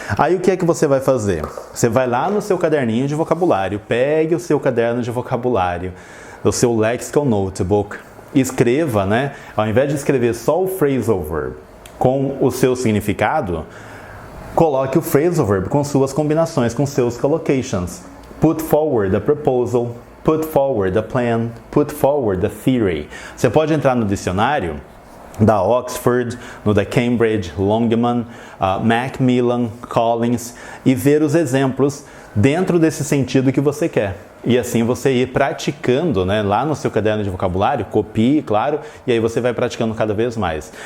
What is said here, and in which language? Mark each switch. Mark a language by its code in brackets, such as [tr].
[pt] Aí o que é que você vai fazer? Você vai lá no seu caderninho de vocabulário, pegue o seu caderno de vocabulário, o seu lexical notebook, escreva, né? Ao invés de escrever só o phrasal verb com o seu significado, coloque o phrasal verb com suas combinações, com seus collocations. [en] Put forward a proposal, put forward a plan, put forward a theory. [pt] Você pode entrar no dicionário da Oxford, no da Cambridge, Longman, Macmillan, Collins e ver os exemplos dentro desse sentido que você quer. E assim você ir praticando, né, lá no seu caderno de vocabulário, copie, claro, e aí você vai praticando cada vez mais.